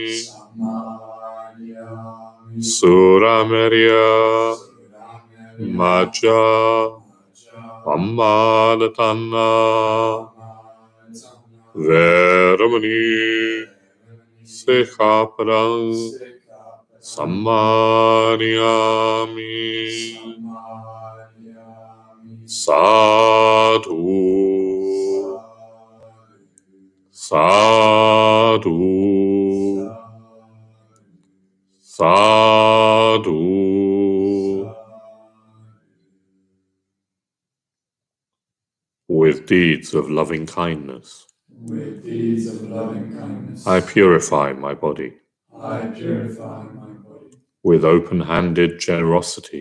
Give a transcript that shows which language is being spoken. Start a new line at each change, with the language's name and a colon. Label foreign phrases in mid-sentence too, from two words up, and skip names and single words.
Pali: Suramerya Majja Pammadatana Vēramani Sikkhapadam Sammadhiyāmi. Sadhu Sadhu Sadhu.
English: With deeds of loving kindness, with deeds of loving kindness. I purify my body I purify my body with open-handed generosity.